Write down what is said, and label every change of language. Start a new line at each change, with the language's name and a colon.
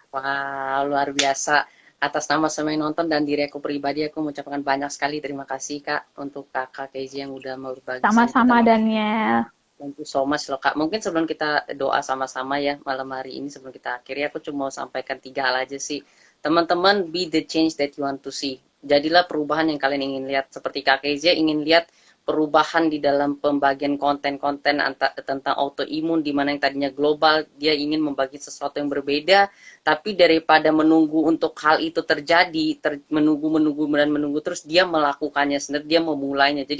Indonesian: Wah, luar biasa. Atas nama semua yang nonton dan diri aku pribadi, aku mengucapkan banyak sekali terima kasih Kak untuk Kakak Kezia yang udah mau berbagi sama kita. Sama-sama Daniel.
English: Thank you so much
Indonesian: loh
English: Kak.
Indonesian: Mungkin sebelum kita doa sama-sama ya malam hari ini sebelum kita akhiri, aku cuma mau sampaikan 3 hal aja sih. Teman-teman,
English: be the change that you want to see.
Indonesian: Jadilah perubahan yang kalian ingin lihat. Seperti Kak Kezia ingin lihat perubahan di dalam pembagian konten-konten tentang autoimun, di mana yang tadinya global, dia ingin membagi sesuatu yang berbeda, tapi daripada menunggu untuk hal itu terjadi, menunggu dan menunggu terus, dia melakukannya sendiri, dia memulainya.